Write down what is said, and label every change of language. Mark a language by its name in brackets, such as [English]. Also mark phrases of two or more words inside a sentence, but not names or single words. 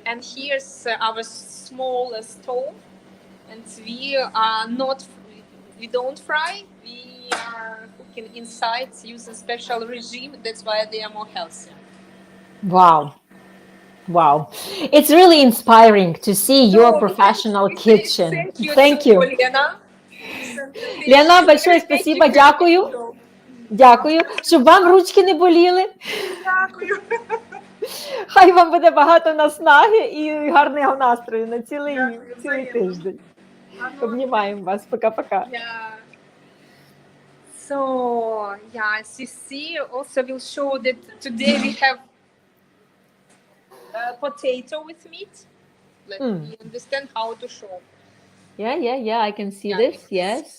[English] And here's our small stove, and we don't fry. We are cooking inside using special regime. That's why they are more healthy. Wow. It's really inspiring to see your professional kitchen. Thank you. [Russian] Лена, большое спасибо, [Ukrainian] дякую. Дякую, щоб вам ручки не боліли. Дякую. Хай вам буде багато наснаги і гарного настрою на цілий тиждень. Обнімаємо вас. [Russian] Пока-пока. [English] So, as you see, also will show that today we have potato with meat. Let me understand how to show. Yeah, I can see this, yes.